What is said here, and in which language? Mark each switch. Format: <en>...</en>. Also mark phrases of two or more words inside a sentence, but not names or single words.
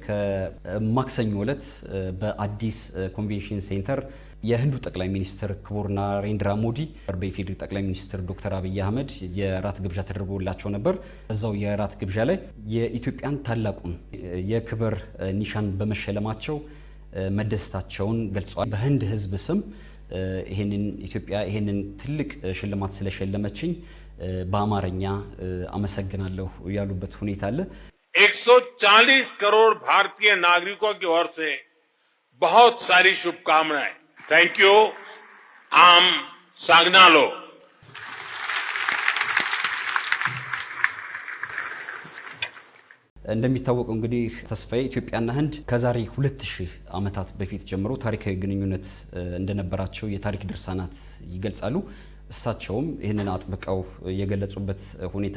<am>ከማክሰኞ ዕለት በአዲስ ኮንቬንሽን ሴንተር የህንዱ ጠቅላይ ሚኒስትር ክቡር ናሬንድራ ሞዲ በኢፌዴሪ ጠቅላይ ሚኒስትር ዶክተር አብይ አህመድ የራት ግብዣ ተደርጎላቸው ነበር። እዛው የራት ግብዣ ላይ የኢትዮጵያን ታላቁን የክብር ኒሻን በመሸለማቸው መደሰታቸውን ገልጸዋል። በህንድ ህዝብ ስም ኢትዮጵያ ይሄንን ትልቅ ሽልማት ስለሸለመችኝ በአማርኛ አመሰግናለሁ ያሉበት ሁኔታ አለ።</am> <hi>140 करोड़ भारतीय नागरिकों की ओर से बहुत सारी शुभकामनाएं।</hi> <en>thank you.</en> <am>አመሰግናለሁ. እንደሚታወቀው እንግዲህ ተስፋዬ ኢትዮጵያና ህንድ ከዛሬ 2000 ዓመታት በፊት ጀምሮ ታሪካዊ ግንኙነት እንደነበራቸው የታሪክ ድርሳናት ይገልጻሉ። እሳቸውም ይህንን አጥብቀው የገለጹበት ሁኔታ</am>